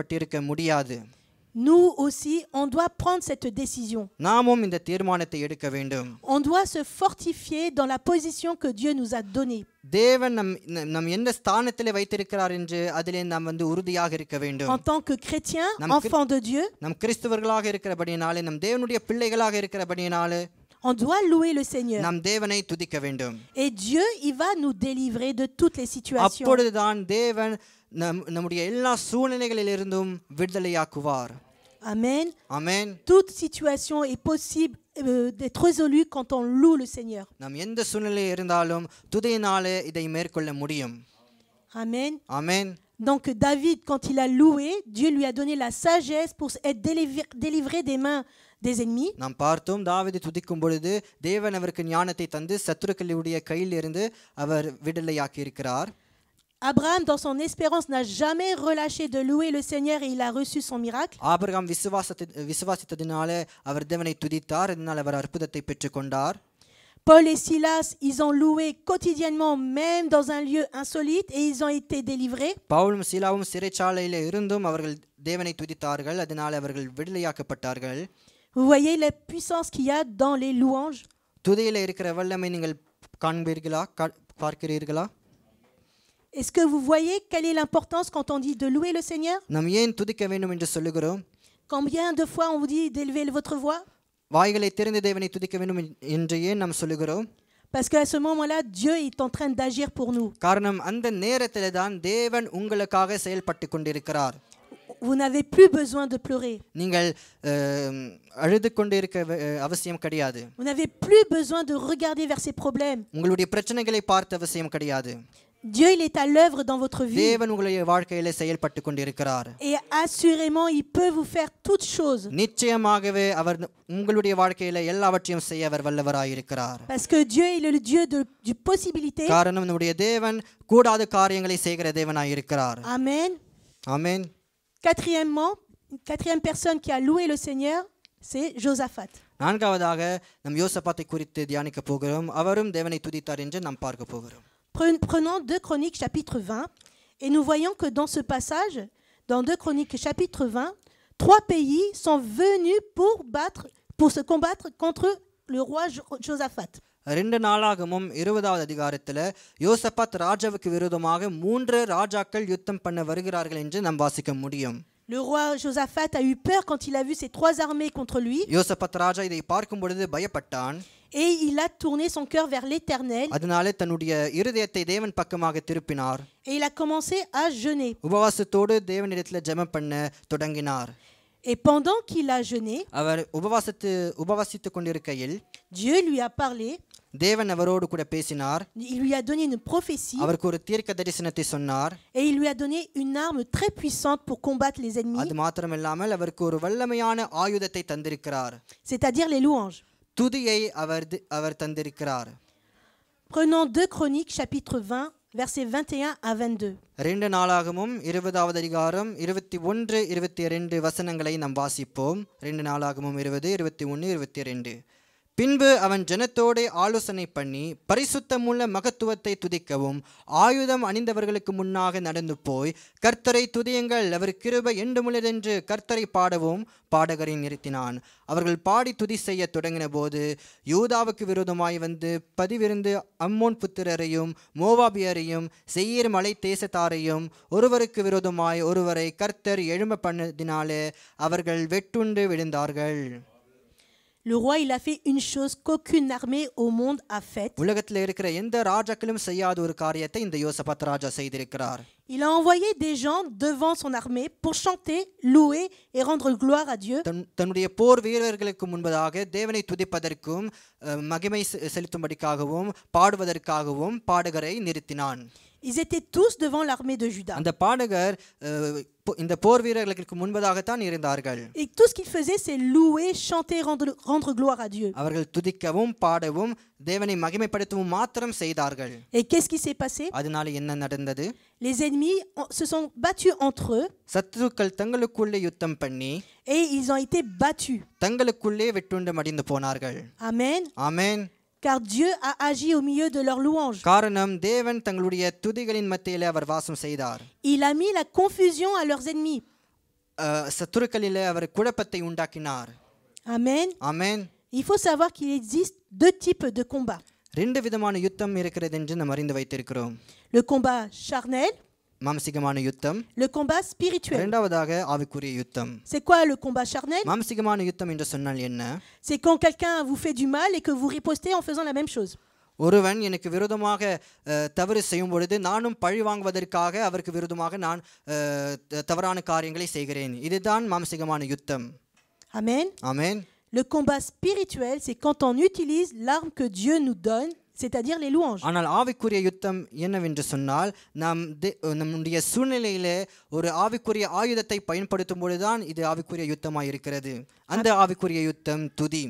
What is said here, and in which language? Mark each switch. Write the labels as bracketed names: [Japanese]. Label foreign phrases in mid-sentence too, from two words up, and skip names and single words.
[Tamil] இந்த குடும்பம் ரட்சிக்கப்பட்டிருக்க முடியாது. [French] nous aussi, on doit prendre cette décision. [Tamil] நாமும் இந்த தீர்மானத்தை எடுக்க வேண்டும். [French] On doit se fortifier dans la position que Dieu nous a donnée. [Tamil] தேவன் நம் எந்த ஸ்தானத்திலே வைத்திருக்கிறார் என்று அதிலே நாம் உறுதியாக இருக்க வேண்டும். [French] En tant que chrétien, enfant de Dieu, [Tamil] நம் கிறிஸ்தவர்களாக இருக்கிறபடியினாலே, நம் தேவனுடைய பிள்ளைகளாக இருக்கிறபடியினாலே [French] on doit louer le Seigneur. [Tamil] நாம் தேவனை துதிக்க வேண்டும். [French] Et Dieu, il va nous délivrer de toutes les situations. [Tamil] அப்பொழுதுதான் தேவன் நம்முடைய எல்லா சூழ்நிலைகளிலிருந்தும் விடுதலையாக்குவார். [French] Amen. Amen. Toute situation est possible d'être résolue quand on loue le Seigneur. [Tamil] நாம் எந்த சூழ்நிலையில் இருந்தாலும் துதியினாலே இதை மேற்கொள்ள முடியும். [French] Amen. Amen. Donc David, quand il a loué, Dieu lui a donné la sagesse pour être délivré des mains des ennemis. [Tamil] நாம் பார்த்தோம், தாவீது துதிக்கும் பொழுது தேவன் அவருக்கு ஞானத்தை தந்து சத்துருக்களுடைய கையில் இருந்து அவர் விடுதலையாக்கி இருக்கிறார். [French] Abraham, dans son espérance, n'a jamais relâché de louer le Seigneur et il a reçu son miracle. [Tamil] ஆபிரகாம் விசுவாசித்ததினாலே அவர் தேவனை துதித்தார், அதனால் அவர் அற்புதத்தை பெற்றுக்கொண்டார். [French] Paul et Silas, ils ont loué quotidiennement, même dans un lieu insolite, et ils ont été délivrés. [Tamil] பவுலும் சீலாவும் சிறைச்சாலையிலே இருந்தும் அவர்கள் தேவனை துதித்தார்கள், அதனால் அவர்கள் விடுதலையாக்கப்பட்டார்கள். [French] Vous voyez la puissance qu'il y a dans les louanges. [Tamil] துதியிலே இருக்கிற வல்லமை நீங்கள் காண்பீர்களா, பார்க்கிறீர்களா? [French] Est-ce que vous voyez quelle est l'importance quand on dit de louer le Seigneur? [Tamil] நாம் ஏன் துதிக்க வேண்டும் என்று சொல்லுகிறோம்? [French] Combien de fois on vous dit d'élever votre voix? [Tamil] வாய்களை திறந்து தேவனை துதிக்க வேண்டும் என்று ஏன் நாம் சொல்லுகிறோம்? [French] Parce qu'à ce moment-là, Dieu est en train d'agir pour nous. [Tamil] காரணம் அந்த நேரத்திலே தான் தேவன் உங்களுக்காக செயல்பட்டு கொண்டிருக்கிறார். [French] Vous n'avez plus besoin de pleurer. [Tamil] நீங்கள் அழுது கொண்டிருக்க அவசியம் கிடையாது. [French] Vous n'avez plus besoin de regarder vers ces problèmes. [Tamil] உங்களுடைய பிரச்சனைகளை பார்த்த அவசியம் கிடையாது. [French] Dieu, il est à l'œuvre dans votre vie. [Tamil] தேவன் உங்களுடைய வாழ்க்கையிலே செயல்பட்டு கொண்டிருக்கிறார். [French] Et assurément, il peut vous faire toutes choses. [Tamil] நிச்சயமாகவே அவர் உங்களுடைய வாழ்க்கையிலே எல்லாவற்றையும் செய்ய அவர் வல்லவராய் இருக்கிறார். [French] Parce que Dieu est le Dieu du possibilité. [Tamil] காரணம் நம்முடைய தேவன் கூடாத காரியங்களை செய்கிற தேவனாய் இருக்கிறார். [French] Amen. [Tamil] ஆமென். [French] Quatrième personne qui a loué le Seigneur, c'est Josaphat. [Tamil] நான்காவதாக நம் யோசபாத்தை குறித்து தியானிக்க போகிறோம். அவரும் தேவனை துதித்தார் என்று நாம் பார்க்க போகிறோம். [French] Prenons 2 Chroniques chapitre 20 et nous voyons que dans ce passage, dans 2 Chroniques chapitre 20, 3 pays sont venus pour se combattre contre le roi Josaphat. [Tamil] 2 நாளாகமும் 20வது அதிகாரத்தில் யோசபாத் ராஜாவுக்கு விரோதமாக 3 ராஜாக்கள் யுத்தம் பண்ண வருகிறார்கள் என்று நாம் வாசிக்க முடியும். [French] Le roi Josaphat a eu peur quand il a vu ces 3 armées contre lui. [Tamil] யோசபாத் ராஜா இதை பார்க்கும் பொழுது பயப்பட்டான். [French] Et il a tourné son cœur vers l'Éternel. [Tamil] அதனாலே தன்னுடைய இருதயத்தை தேவன் பக்கமாக திருப்பினார். [French] Et il a commencé à jeûner. [Tamil] உபவாசத்தோடு தேவனிடத்தில் ஜெபம் பண்ண தொடங்கினார். [French] Et pendant qu'il a jeûné, [Tamil] அவர் உபவாசித்துக் கொண்டிருக்கையில் [French] Dieu lui a parlé. [Tamil] தேவன் அவரோடு கூட பேசினார். [French] Il lui a donné une prophétie. [Tamil] அவருக்கு ஒரு தீர்க்க தரிசனத்தை சொன்னார். [French] Et il lui a donné une arme très puissante pour combattre les ennemis. [Tamil] அது மாத்திரமில்லாமல் அவருக்கு ஒரு வல்லமையான ஆயுதத்தை தந்திருக்கிறார். [French] C'est-à-dire les louanges. [Tamil] துதியை அவர் தந்திருக்கிறார். [French] Prenons 2 Chroniques chapitre 20 versets 21 à 22. [Tamil] 2 நாளாகமும் 20வது அதிகாரம் 21 22 வசனங்களை நாம் வாசிப்போம். 2 நாளாகமும் 20 21 22. பின்பு அவன் ஜனத்தோடு ஆலோசனை பண்ணி பரிசுத்தமுள்ள மகத்துவத்தை துதிக்கவும் ஆயுதம் அணிந்தவர்களுக்கு முன்னாக நடந்து போய் கர்த்தரை துதியுங்கள், அவர் கிருபை என்றுமுள்ளதென்று கர்த்தரை பாடவும் பாடகரை நிறுத்தினான். அவர்கள் பாடி துதி செய்ய தொடங்கின போது யூதாவுக்கு விரோதமாய் வந்து பதிவிருந்து அம்மோன் புத்திரரையும் மோவாபியரையும் செயீர் மலை தேசத்தாரையும் ஒருவருக்கு விரோதமாய் ஒருவரை கர்த்தர் எழும்ப பண்ணதினாலே அவர்கள் வெட்டுண்டு விழுந்தார்கள். [French] Le roi, il a fait une chose qu'aucune armée au monde a faite. [Tamil] உலகத்தில் இருக்கிற எந்த ராஜாக்களும் செய்யாத ஒரு காரியத்தை இந்த யோசபாத் ராஜா செய்திருக்கிறார். [French] Il a envoyé des gens devant son armée pour chanter, louer et rendre gloire à Dieu. [Tamil] தன்னுடைய போர் வீரர்களுக்கு முன்பதாக தேவனை துதிப்பதற்கும் மகிமை செலுத்தும்படிக்காகவும் பாடுவதற்காகவும் பாடகரை நிறுத்தினான். [French] Ils étaient tous devant l'armée de Juda. [Tamil] அந்த பாடகர் இந்த போர் வீரர்களுக்கு முன்பதாகத்தான் இருந்தார்கள். [French] Et tout ce qu'ils faisaient, c'est louer, chanter, rendre gloire à Dieu. [Tamil] அவர்கள் துதிக்கவும் பாடவும் தேவனை மகிமைப்படுத்தவும் மாத்திரம் செய்தார்கள். [French] Et qu'est-ce qui s'est passé? [Tamil] அதனால என்ன நடந்தது? [French] Les ennemis se sont battus entre eux. [Tamil] சத்துருக்கள் தங்களுக்குள்ளே யுத்தம் பண்ணி [French] et ils ont été battus. [Tamil] தங்களுக்குள்ளே வெட்டுண்டு மடிந்து போனார்கள். [French] Amen. [Tamil] ஆமென். [French] Car Dieu a agi au milieu de leurs louanges. [Tamil] காரணம் தேவன் தங்களுடைய துதிகளின் மத்தியிலே அவர் வாசம் செய்தார். [French] Il a mis la confusion à leurs ennemis. [Tamil] சத்துருக்களிலே அவர் குழப்பத்தை உண்டாக்கினார். [French] Amen. [Tamil] ஆமென். [French] Il faut savoir qu'il existe deux types de combats. [Tamil] ரெண்டு விதமான யுத்தம் இருக்கிறது என்று நாம் அறிந்து வைத்திருக்கிறோம். [French] Le combat charnel, [Tamil] மாம்சிகமான யுத்தம், [French] le combat spirituel. [Tamil] இரண்டாவதாக ஆவிக்குரிய யுத்தம். [French] C'est quoi le combat charnel? [Tamil] மாம்சிகமான யுத்தம் என்று சொன்னால் என்ன? [French] C'est quand quelqu'un vous fait du mal et que vous ripostez en faisant la même chose. [Tamil] ஒருவன் எனக்கு விரோதமாக தவறு செய்யும் பொழுது நானும் பழி வாங்குவதற்காக அவருக்கு விரோதமாக நான் தவறான காரியங்களை செய்கிறேன். இதுதான் மாம்சிகமான யுத்தம். [French] Amen. [Tamil] ஆமென். [French] Le combat spirituel, c'est quand on utilise l'arme que Dieu nous donne, c'est-à-dire les louanges. [Tamil] ஆனால் ஆவிக்குரிய யுத்தம் என்னவென்று சொன்னால் நம்முடைய சூழ்நிலையிலே ஒரு ஆவிக்குரிய ஆயுதத்தை பயன்படுத்தும் பொழுதுதான் இது ஆவிக்குரிய யுத்தமாக இருக்கிறது. அந்த ஆவிக்குரிய யுத்தம் துதி.